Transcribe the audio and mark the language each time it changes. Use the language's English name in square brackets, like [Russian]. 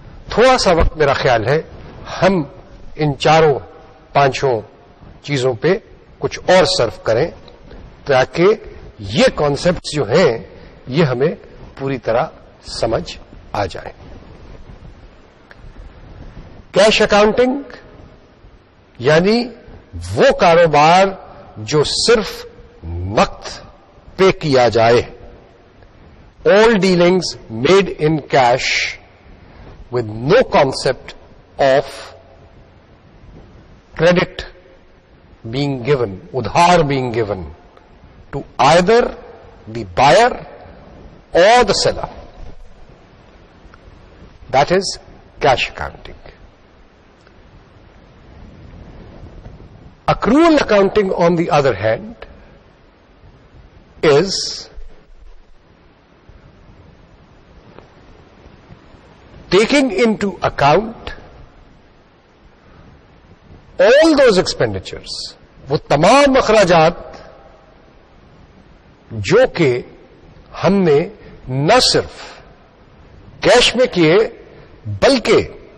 [Urdu] تھوڑا سا وقت میرا خیال ہے ہم ان چاروں پانچوں چیزوں پہ کچھ اور صرف کریں تاکہ یہ کانسیپٹس جو ہیں یہ ہمیں پوری طرح سمجھ آ جائیں. کیش اکاؤنٹنگ یعنی وہ کاروبار جو صرف نقد پے کیا جائے. [English] all dealings made in cash with no concept of credit being given, udhar being given to either the buyer or the seller. That is cash accounting. Accrual accounting, on the other hand, is taking into account all those expenditures, [Urdu] وہ تمام اخراجات جو کہ ہم نے نہ صرف cash میں کیے بلکہ